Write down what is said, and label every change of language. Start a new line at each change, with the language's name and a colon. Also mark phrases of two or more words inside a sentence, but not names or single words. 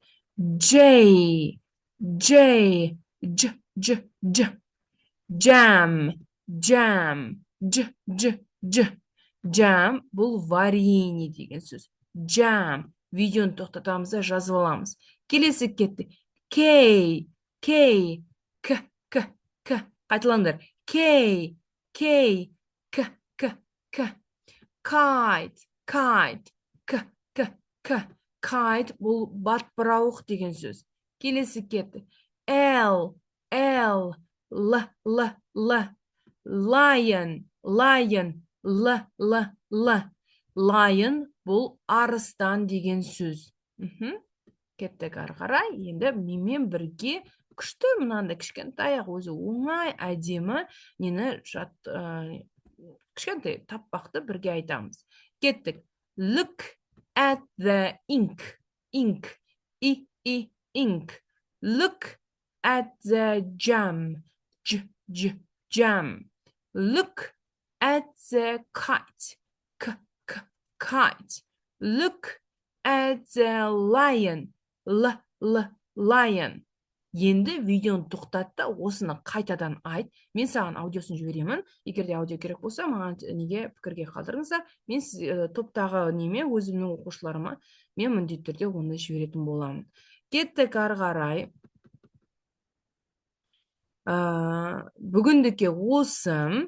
English: J. J. J. J. J. Jam. Jam. J. J. J.
Kazakh: Jam бұл варенье деген сөз. Jam. Видеоны тоқтатамыз да жазып аламыз. Келесі кетті.
English: K. K. К. К. К. Қайталаңдар. K. K. К. К. К. Kite. Kite. К. К. К.
Kazakh: Kite бұл батпырауық деген сөз. Келесі кетті.
English: L. L. L. L. L. Lion. Lion. L. L. L.
Kazakh: Lion бұл арыстан деген сөз. Кеттік ары қарай. Енді менімен бірге күшті мынандай кішкентай өзі оңай әдемі нені кішкентай таппақты бірге айтамыз. Кеттік.
English: Look at the ink. Ink. Ink. Look at the jam. Jam. Look at the kite. Kite. Look at the lion. Lion.
Kazakh: Енді видеоны тоқтат та осыны қайтадан айт. Мен саған аудиосын жіберемін. Егер де аудио керек болса, маған неге пікірге қалдырыңыздар. Мен топтағы неме өзімнің оқушыларыма мен міндетті түрде оны жіберетін боламын. Кеттік ары қарай. Бүгіндікке осы.